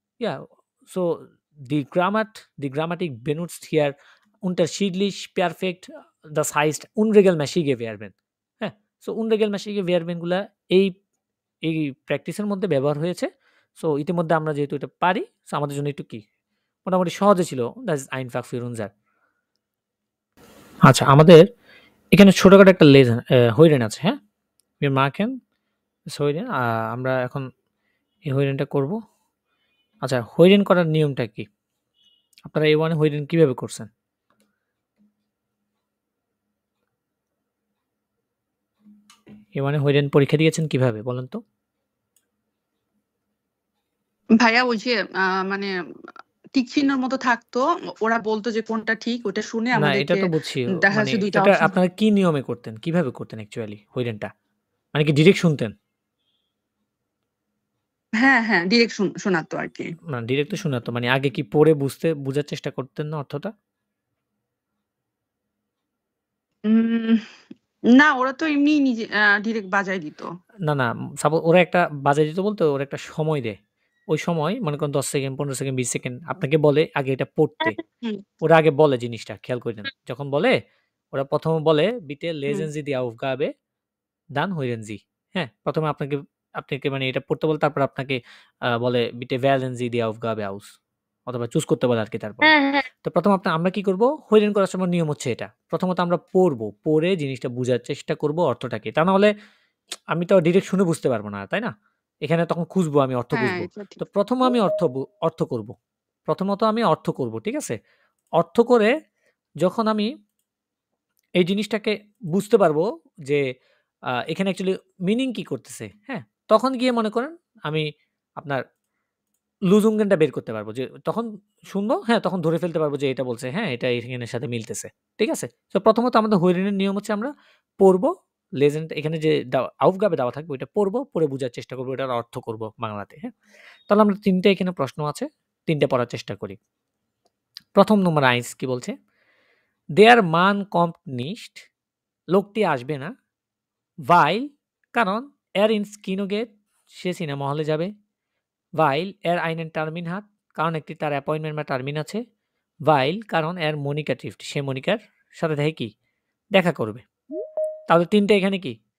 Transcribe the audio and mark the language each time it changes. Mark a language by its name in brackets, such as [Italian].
[German] Ja, so die Grammatik benutzt hier unterschiedlich perfekt, das heißt unregelmäßige Verben. [Bangla] হ্যাঁ, so [German] unregelmäßige Verben [Bangla] গুলা এই প্র্যাকটিসের মধ্যে ব্যবহার হয়েছে। সো ইতিমধ্যে আমরা যেহেতু এটা পারি, সো আমাদের জন্য একটু কি মোটামুটি সহজে ছিল। [English] that is [German] einfach für uns. [Bangla] আচ্ছা, আমাদের এখানে ছোটখাটো একটা হইরেন আছে, হ্যাঁ? [German] wir machen হইরেন। [Bangla] আমরা এখন এই হইরেনটা করব। আচ্ছা, হইরেন করার নিয়মটা কি? আপনারা A1 এ হইরেন কিভাবে করছেন? A1 এ হইরেন পরীক্ষা দিয়েছেন কিভাবে বলেন তো? ভাইয়া ওই যে মানে টিক চিহ্নের মতো থাকতো, ওরা বলতো যে কোনটা ঠিক, ওটা শুনে না, এটা আমাদেরকে তো বুঝছি। দেখা মানে যাচ্ছে দুইটা এটা অপশন। আপনারা কি নিয়মে করতেন? কিভাবে করতেন অ্যাকচুয়ালি হইরেনটা? মানে কি ডিরেক্ট শুনতেন? হ্যাঁ, ডিরেক্ট শোনাতো আরকি। না ডিরেক্ট তো শোনাতো। মানে আগে কি পড়ে বুঝার চেষ্টা করতেন না অর্থটা? উম না, ওরা তো এমনিই নিজে ডিরেক্ট বাজায় দিত। না, ওরা একটা বাজায় দিত বলতে ওরা একটা সময় দেয়। ওই সময় মনে করেন 10 সেকেন্ড, 15 সেকেন্ড, 20 সেকেন্ড আপনাকে বলে আগে এটা পড়তে। হুম, ওরা আগে বলে জিনিসটা খেয়াল কইরেন। যখন বলে ওরা ১ম এ বলে [German] bitte হুম। lesen Sie die Aufgabe, dann hören Sie। [Bangla] হ্যাঁ? ১ম এ আপনাকে মানে এটা পড়তে বলে তারপর আপনাকে বলে [German] bitte wählen Sie die Aufgabe aus [Bangla] অথবা চুজ করতে বলে আরকি তারপরে। হ্যাঁ। তো ১ম আমরা কি করব? হৈরেন করার সময় নিয়ম হচ্ছে এটা। প্রথমত আমরা পড়ব। পড়ে জিনিসটা বুঝার চেষ্টা করব অর্থটা কি। তা না হলে আমি তো ডিরেক্ট শুনে বুঝতে পারব না, তাই না? এখানে তখন খুঁজবো আমি অর্থ হ্যাঁ, খুঁজবো। এটা ঠিক। তো ১ম আমি অর্থ করব। প্রথমত আমি অর্থ করব, ঠিক আছে? অর্থ করে যখন আমি এই জিনিসটাকে বুঝতে পারবো যে এখানে অ্যাকচুয়ালি মিনিং কি করতেছে, হ্যাঁ? তখন গিয়ে মনে করেন আমি আপনার লুজুঙ্গেনটা বের করতে পারবো যে তখন শুনবো, হ্যাঁ, তখন ধরে ফেলতে পারবো যে এটা বলছে, হ্যাঁ, এটা এখানের সাথে মিলতেছে। ঠিক আছে? তো প্রথমত আমাদের হৈরেনের নিয়ম হচ্ছে আমরা পড়বো, লেজেন্ড এখানে যে আউফগাবে দেওয়া থাকবে ওইটা পড়বো, পড়ে বুঝার চেষ্টা করবো, এটার অর্থ করব বাংলাতে, হ্যাঁ? তাহলে আমরা ৩ টে এখানে প্রশ্ন আছে, ৩ টে পড়ার চেষ্টা করি। ১ম নম্বর আইস কি বলছে? [German] "Der Mann kommt nicht" [Bangla] লোকটি আসবে না। [German] "weil" [Bangla] কারণ [German] er ins Kino geht [Bangla] সে সিনেমা হলে যাবে। [German] weil er einen Termin hat [Bangla] কারণ একটি তার অ্যাপয়েন্টমেন্ট বা টার্মিন আছে। [German] weil [Bangla] কারণ [German] er Monika trifft [Bangla] সে মনিকার সাথে কি? দেখা করবে। তাহলে ৩ টা এখানে কি?